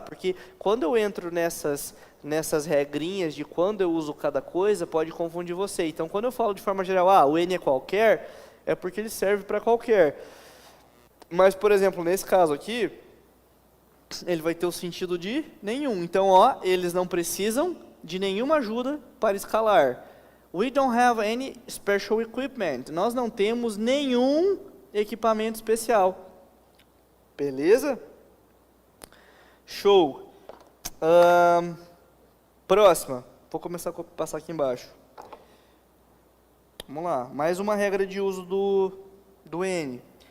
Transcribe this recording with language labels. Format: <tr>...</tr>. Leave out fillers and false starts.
<pt>Porque quando eu entro nessas regrinhas de quando eu uso cada coisa, pode confundir você. Então, quando eu falo de forma geral, o N é qualquer, é porque ele serve para qualquer. Mas, por exemplo, nesse caso aqui, ele vai ter o sentido de nenhum. Então, ó, eles não precisam de nenhuma ajuda para escalar.</pt> <en>We don't have any special equipment.</en> <pt>Nós não temos nenhum equipamento especial. Beleza? Show. Próxima. Vou começar a passar aqui embaixo. Vamos lá. Mais uma regra de uso do N.</pt>